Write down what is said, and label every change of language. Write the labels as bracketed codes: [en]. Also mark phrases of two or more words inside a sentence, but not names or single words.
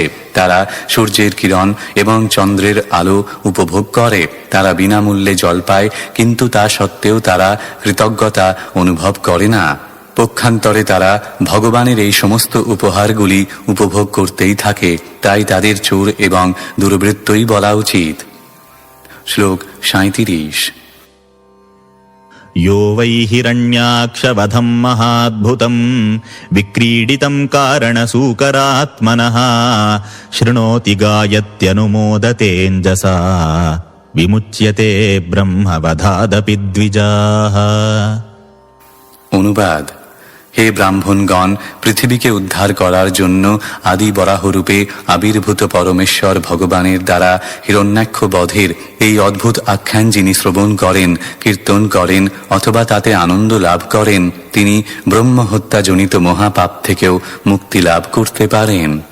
[bn] তারা সূর্যের কিরণ এবং চন্দ্রের আলো উপভোগ করে, তারা বিনামূল্যে জল পায়, কিন্তু তা সত্ত্বেও তারা কৃতজ্ঞতা অনুভব করে না। পক্ষান্তরে তারা ভগবানের এই সমস্ত উপহারগুলি উপভোগ করতেই থাকে, তাই তাদের চোর এবং দুর্বৃত্তই বলা উচিত। শ্লোক 37। [sa] यो वै हिरण्याक्षवधम् महाद्भुतम् विक्रीडितम् कारणसूकरात्मनः शृणोति गायत्यनुमोदतेऽञ्जसा विमुच्यते ब्रह्मवधादपि द्विजाः। [bn] অনুবাদ: হে ব্রাহ্মণগণ, পৃথিবীকে উদ্ধার করার জন্য আদি বরাহরূপে আবির্ভূত পরমেশ্বর ভগবানের দ্বারা হিরণ্যাক্ষ বধের এই অদ্ভুত আখ্যান যিনি শ্রবণ করেন, কীর্তন করেন অথবা তাতে আনন্দ লাভ করেন, তিনি ব্রহ্মহত্যাজনিত মহাপাপ থেকেও মুক্তি লাভ করতে পারেন।